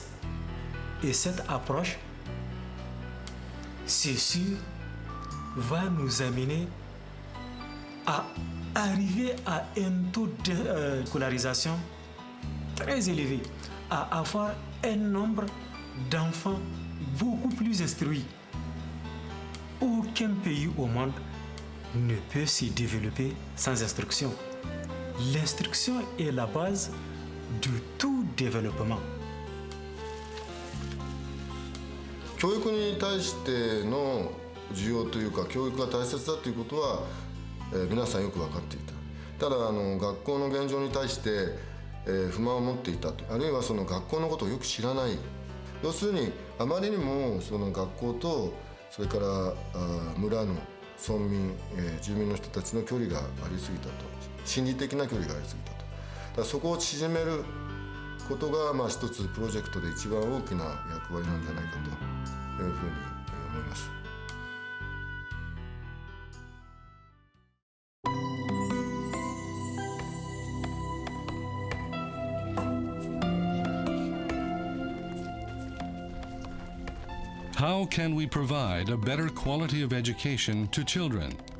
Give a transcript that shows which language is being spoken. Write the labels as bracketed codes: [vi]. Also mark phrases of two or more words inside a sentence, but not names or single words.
[fr] Et cette approche, c'est sûr, va nous amener à arriver à un taux de scolarisation très élevé, à avoir un nombre d'enfants beaucoup plus instruits. Aucun pays au monde ne peut se développer sans instruction. L'instruction est la base de tout développement. [ja] 教育に対しての需要というか、教育が大切だということは、皆さんよく分かっていた。ただ学校の現状に対して、不満を持っていたと、あるいはその学校のことをよく知らない。要するにあまりにもその学校とそれから村の村民、住民の人たちの距離がありすぎたと、心理的な距離がありすぎたと。だからそこを縮めることが一つプロジェクトで一番大きな役割なんじゃないかというふうに思います。 [en] How can we provide a better quality of education to children?